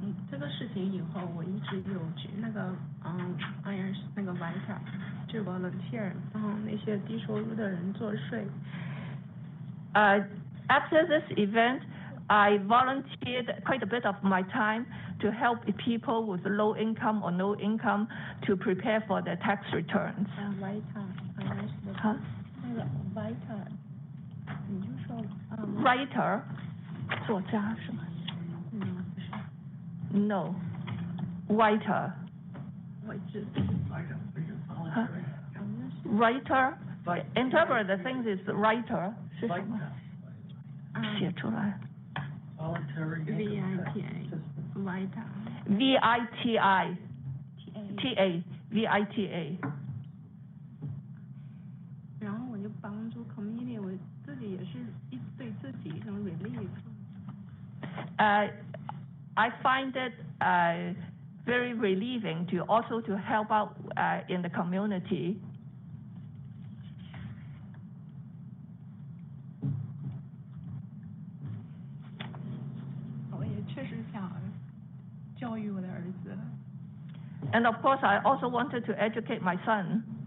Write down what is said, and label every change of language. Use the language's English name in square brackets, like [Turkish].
[Chinese] 这个事情以后，我一直有去那个那个 Vita 去 volunteer 帮那些低收入的人做税。 [English] After this event, I volunteered quite a bit of my time to help people with low income or no income to prepare for their tax returns. [Chinese] Vita， 那个 Vita， 你就说 Writer， 作家是吗？ [English] No, writer. Writer, interpret the things is writer. [Chinese] 是什么？写出来。 [English] Vita. VITA. TA. VITA. [Chinese] 然后我就帮助 community， 我自己也是对自己一种 relief。 [English] I find it very relieving to also to help out in the community. [Chinese] 我也确实想教育我的儿子。 [English] And of course, I also wanted to educate my son.